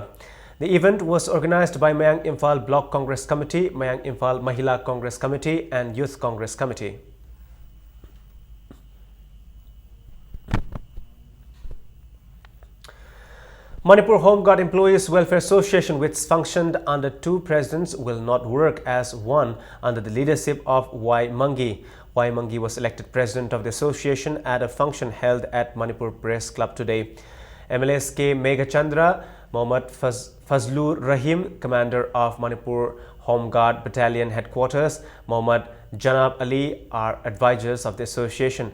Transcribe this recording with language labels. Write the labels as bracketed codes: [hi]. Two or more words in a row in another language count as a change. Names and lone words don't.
[en] The event was organized by Mayang Imphal Block Congress Committee, Mayang Imphal Mahila Congress Committee and Youth Congress Committee. Manipur Home Guard Employees Welfare Association, which functioned under 2 presidents, will not work as one under the leadership of Y. Mangi. Y. Mangi was elected president of the association at a function held at Manipur Press Club today. MLAs K. Meghachandra, Mohammad Fazlur Rahim, commander of Manipur Home Guard Battalion Headquarters, Mohammad Janab Ali are advisors of the association.